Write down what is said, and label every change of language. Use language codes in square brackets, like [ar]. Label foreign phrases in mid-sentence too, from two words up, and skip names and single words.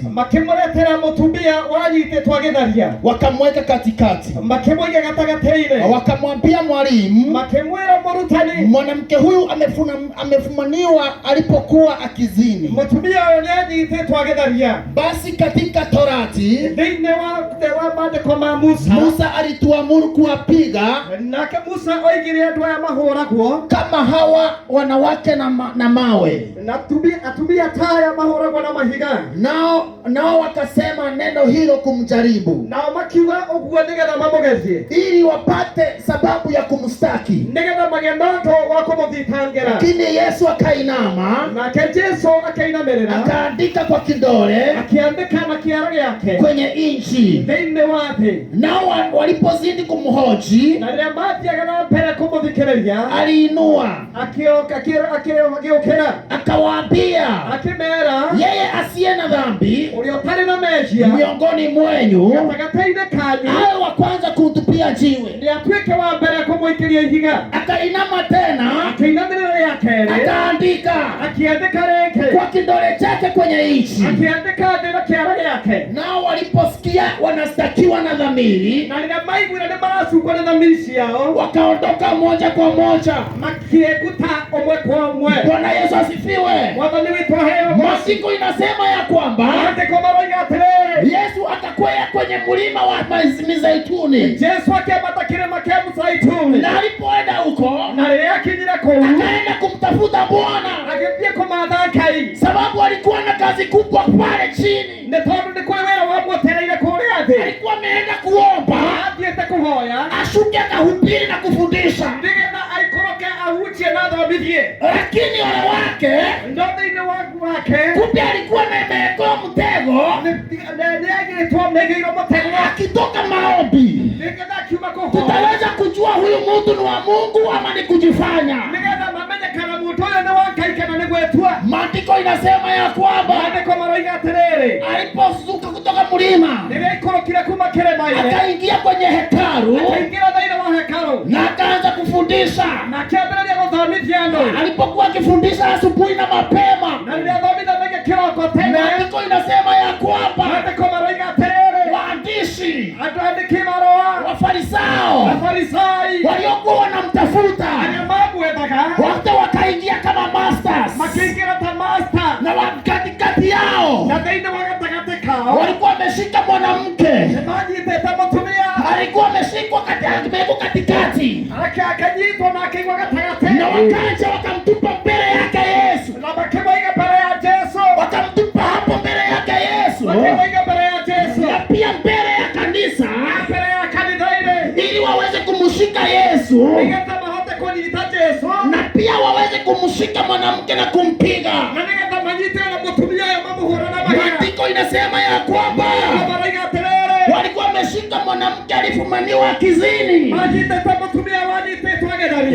[ki] makimletera mutumia wanyitetwo githaria, [sw] wakamweka katikati, [ki] makimwiga gatagateire, [sw] wakamwambia mwalimu, [ki] makimwira murutani, [sw] mwanamke huyu amefumaniwa alipokuwa akizini. [ki] Mutumia wanyitetwo githaria. [sw] Basi katika Torati [ki] thĩinĩ wa maandĩko ma [sw] Musa alituamuru kuwapiga, [ki] nake Musa oigire andũ aya mahũragwo [sw] kama hawa wanawake na mawe, [ki] na atumia taya mahũragwo na mahiga. [sw] Nao wakasema neno hilo kumjaribu, [ki] nao makiuga ũguo nĩgetha mamũgerie, [sw] ili wapate sababu ya kumstaki, [ki] nĩgetha magĩe na ũndũ wa kũmũthitangĩra. [sw] Lakini Yesu akainama, [ki] nake Jesũ akainamĩrĩra, [sw] akaandika kwa kidole, [ki] akiandĩka na kĩara gĩake [sw] kwenye inchi [ki] thĩinĩ wa thĩ. [sw] Nao walipozidi kumhoji, [ki] na rĩrĩa mathiaga na mbere kũmũthikĩrĩria, [sw] aliinua [ki] agĩũkĩra [sw] akawaambia, [ki] akĩmera, [sw] yeye asiye na dhambi [ki] ũrĩa ũtarĩ na mehia [sw] miongoni mwenyu [ki] gatagatĩ-inĩ kanyu [sw] awe wa kwanza kutupia jiwe. [ki] nĩ atuĩke wa mbere kũmũikĩria ihiga. [sw] Akainama tena, [ki] akĩinamĩrĩra rĩa kerĩ, [sw] akaandika, [ki] akiandĩka rĩngĩ [sw] kwa kidole chake kwenye inchi, [ki] akiandĩka thĩ na kĩara gĩake. [sw] Nao waliposikia wanastakiwa na dhamiri, [ki] na rĩrĩa maiguire nĩ maracukwo na dhamiri ciao, [sw] wakaondoka moja kwa moja, [ki] makĩeguta ũmwe kwa ũmwe. [sw] Bwana Yesu asifiwe. [ki] Mwathani witũ aheo. [sw] Maandiko inasema ya kwamba [ki] maandĩko maroiga atĩrĩrĩ, [sw] Yesu akakwea kwenye mlima wa Mizeituni. [ki] Yesu akĩambata kĩrĩma kĩa Mizeituni, [sw] na alipoenda huko, [ki] na rĩrĩa akinyire kũu, [sw] akaenda kumtafuta Bwana, [ki] agĩthiĩ kũmatha Ngai, [sw] sababu alikuwa na kazi kubwa pale chini. [ki] nĩ tondũ nĩ kũrĩ wĩra wamwetereire kũrĩa thĩ. [sw] Alikuwa ameenda kuomba, [ki] athiĩte kũhoya, [sw] ashuke akahubiri na kufundisha, [ki] nĩgetha aikũrũke ahunjie na athomithie. [sw] Lakini ole wake, [ki] no thĩinĩ wake, [sw] kumbe alikuwa amewekewa mtego, [ki] nĩagĩtwo nĩgĩirwo mũtego, [sw] akitoka maombi. [ki] nĩgetha akiuma kũhoya, [sw] tutaweza kujua huyu mtu ni wa Mungu ama ni kujifanya, [ki] nĩgetha mamenye kana mũndũ ũyũ nĩ wa Ngai kana nĩ gwĩtua. [sw] Maandiko inasema ya kwamba [ki] maandĩko maroiga atĩrĩrĩ, [sw] alipozuka kutoka mlima, [ki] rĩrĩa ikũrũkire kuma kĩrĩma-inĩ, [sw] akaingia kwenye hekalu, [ki] akaingĩra thĩinĩ wa hekalu, [sw] na akaanza kufundisha, [ki] na akĩambĩrĩria gũthomithia andũ. [sw] Alipokuwa akifundisha asubuhi na mapema, [ki] na rĩrĩa athomithagia kĩroko tene, [sw] maandiko inasema ya kwamba [ki] maandĩko maroiga atĩrĩrĩ, [sw] waandishi, [ki] andũ andĩki marũa, [sw] Wafarisayo, [ki] Afarisai, [sw] waliokuwa wanamtafuta, [ki] arĩa mamwethaga, [sw] wote wakaingia kama masters, [ki] makĩingĩra ta master, [sw] na katikati yao, [ki] na thĩinĩ wa gatagatĩ kao, [sw] walikuwa wameshika mwanamke, [ki] manyitĩte mũtumia, [sw] alikuwa ameshikwa katikati, [ki] akanyitwo na akĩigwo gatagatĩ, [sw] na wakaja wakamtupa mbele yake Yesu, [ki] na makĩmũiga mbere ya Jesũ, [sw] wakamtupa hapo mbere yake Yesu, [ki] makĩmũiga mbere ya Jesũ, [sw] na pia mbele ya kanisa, [ki] mbere ya kanitha-inĩ, [sw] ili waweze kumshika Yesu, [ki] nĩgetha mahote kũnyita Jesũ, [sw] na pia waweze kumshika mwanamke na kumpiga, [ki] na nĩgetha manyite na mũtumia ũyũ mamũhũre na mahiga. [sw] Maandiko inasema ya kwamba [ki] maroiga atĩrĩrĩ, [sw] walikuwa wameshika mwanamke alifumaniwa kizini, [ki] manyitĩte mũtumia wanyitĩtwo gĩtharia,